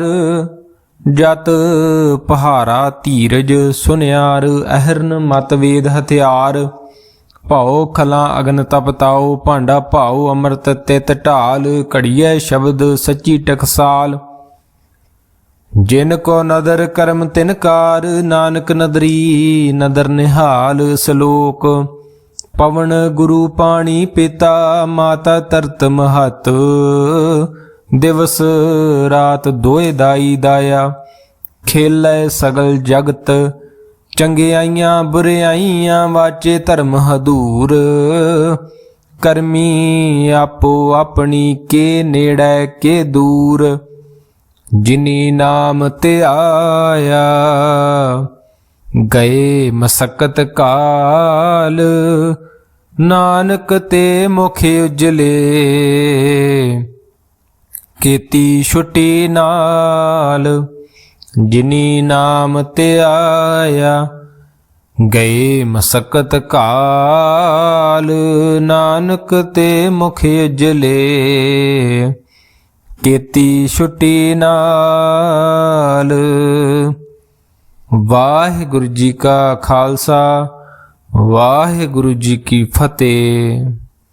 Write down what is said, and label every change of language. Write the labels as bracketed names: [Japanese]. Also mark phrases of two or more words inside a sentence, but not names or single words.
[Punjabi] ਜਤੁ ਪਹਾਰਾ ਧੀਰਜੁ ਸੁਨਿਆਰੁ ਅਹਰਣਿ ਮਤਿ ਵੇਦੁ ਹਥੀਆਰੁ। ਭਉ ਖਲਾ ਅਗਨਿ ਤਪ ਤਾਉ ਭਾਂਡਾ ਭਾਉ ਅੰਮ੍ਰਿਤੁ ਤਿਤੁ ਢਾਲਿ। ਘੜੀਐ ਸਬਦੁ ਸਚੀ ਟਕਸਾਲ ਜਿਨ ਕਉ ਨਦਰਿ ਕਰਮੁ ਤਿਨ ਕਾਰ। ਨਾਨਕ ਨਦਰੀ ਨਦਰਿ ਨਿਹਾਲ। ਸਲੋਕੁ ਪਵਣੁ ਗੁਰੂ ਪਾਣੀ ਪਿਤਾ ਮਾਤਾ ਤਰਤਿ ਮਹਤੁ। ਦਿਵਸੁ ਰਾਤਿ ਦੁਇ ਦਾਈ ਦਾਇਆ ਖੇਲੈ ਸਗਲ ਜਗਤੁ। ਚੰਗਿਆਈਆ ਬੁਰਿਆਈਆ ਵਾਚੈ ਧਰਮੁ ਹਦੂਰਿ। ਕਰਮੀ ਆਪੋ ਆਪਣੀ ਕੇ ਨੇੜੈ ਕੇ ਦੂਰਿ। ਜਿਨੀ ਨਾਮੁ ਤੇ ਆਇਆ ਗਏ ਮਸਕਤਿ ਕਾਲ। ਨਾਨਕ ਤੇ ਮੁਖ ਉਜਲੇ ਕੇਤੀ ਛੁਟੀ ਨਾਲਿ। ਜਿਨੀ ਨਾਮੁ ਤੇ ਆਇਆ ਗਏ ਮਸਕਤਿ ਕਾਲ। ਨਾਨਕ ਤੇ ਮੁਖ ਉਜਲੇ ਕੇਤੀ ਛੁਟੀ ਨਾਲਿ। ਵਾਹਿਗੁਰੂ ਜੀ ਕਾ ਖ਼ਾਲਸਾ ਵਾਹਿਗੁਰੂ ਜੀ ਕੀ ਫ਼ਤਹਿ।